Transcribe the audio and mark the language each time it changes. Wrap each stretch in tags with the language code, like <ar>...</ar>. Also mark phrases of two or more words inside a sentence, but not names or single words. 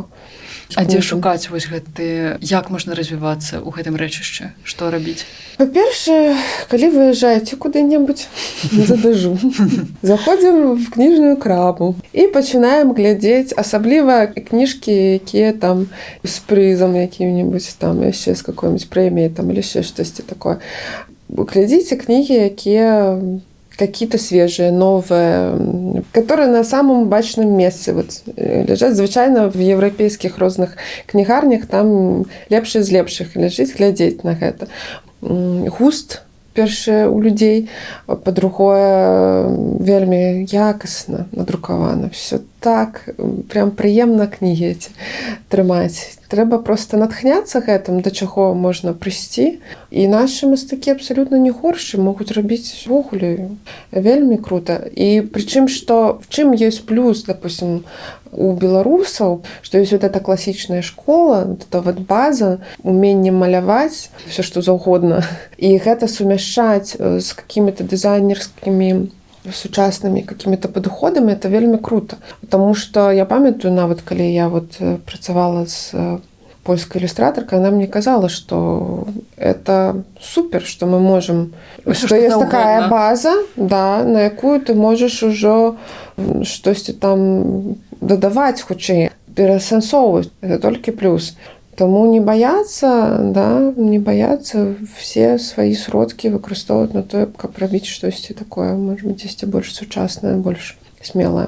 <be>А дзе шукаць вось гэты, як можна развівацца ў гэтым рэчышчы? Што рабіць? Па-першае, калі выязджаеце куды-небудзь за мяжу, заходзім в кніжную краму і пачынаем глядзець, асабліва кніжкі, якія там з прызам якім-небудзь, там яшчэ з какой-нибудь прэміяй, там или яшчэ штосьці такое. Глядзіце кнігі, якія</be> <ru>какие-то свежие, новые, которые на самом бачном месте лежат.</ru> <be>Звычайно в европейских розных кнігарнях там лепшие з лепшых лежыць, глядзець на гэта. Густ першае у людзей, па-другое, вельмі якасна надрукавана. Все так, прям прыемна кнігі эти трымаць. Трэба проста натхняцца гэтым, да чаго можна прыйсці. І нашы мастакі абсалютна не горшы, могуць рабіць увогуле вельмі крута. І прычым, што в чым ёсць плюс, допустим, у беларусаў, што ёсць эта класічная школа, эта база, уменне маляваць, все што заўгодна. І гэта сумяшчаць з какими-то дызайнерскімі сучаснымі какими-то падыходамі, это вельмі круто.</be> <ru>Потому что</ru> <be>я памятаю, нават калі я працавала з польскай ілюстратаркай,</be> <ru>она мне казала, что это супер, что мы можем, что есть такая база, да,</ru> <be>на якую ты можаш ужо штосьці там дадаваць хутчэй, перасэнсоўваць. Это толькі плюс. Таму не баяцца, не баяцца все свае сродкі выкарыстоўваць на тое, каб рабіць штосьці такое, можа быць, дзесьці больш сучаснае, больш смелае.</be>